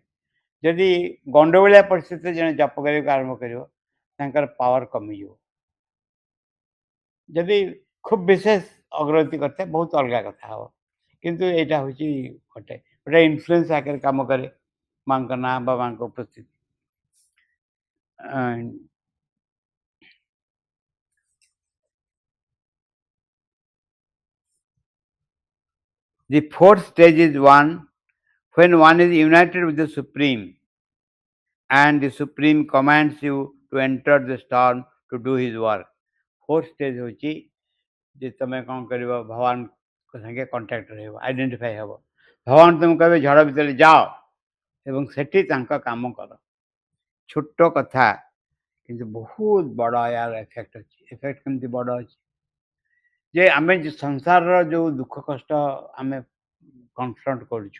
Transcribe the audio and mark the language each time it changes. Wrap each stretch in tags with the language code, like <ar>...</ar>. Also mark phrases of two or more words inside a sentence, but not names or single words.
<or>ଯଦି ଗଣ୍ଡଗୋଳିଆ ପରିସ୍ଥିତିରେ ଜଣେ ଜପ କରିବାକୁ ଆରମ୍ଭ କରିବ ତାଙ୍କର ପାୱାର କମିଯିବ. ଯଦି ଖୁବ୍ ବିଶେଷ ଅଗ୍ରଗତି କରିଥାଏ ବହୁତ ଅଲଗା କଥା ହେବ. କିନ୍ତୁ ଏଇଟା ହେଉଛି ଗୋଟେ ଇନଫ୍ଲୁଏନ୍ସ ଆକାରରେ କାମ କରେ ମାଙ୍କ ନାଁ ବା ମାଙ୍କ ଉପସ୍ଥିତି.</or> <en>The fourth stage is one when one is united with the Supreme and the Supreme commands you to enter the storm to do his work. Fourth stage</en> <or>ହେଉଛି ଯେ ତୁମେ କ'ଣ କରିବ ଭଗବାନଙ୍କ ସାଙ୍ଗେ କଣ୍ଟାକ୍ଟ ରହିବ, ଆଇଡେଣ୍ଟିଫାଏ ହେବ. ଭଗବାନ ତୁମକୁ କହିବେ ଝଡ଼ ଭିତରେ ଯାଅ ଏବଂ ସେଠି ତାଙ୍କ କାମ କର. ଛୋଟ କଥା କିନ୍ତୁ ବହୁତ ବଡ଼ ୟାର ଏଫେକ୍ଟ ଅଛି. ଏଫେକ୍ଟ କେମିତି ବଡ଼ ଅଛି ଯେ ଆମେ ସଂସାରର ଯେଉଁ ଦୁଃଖ କଷ୍ଟ ଆମେ କନଫ୍ରଣ୍ଟ କରୁଛୁ.</or>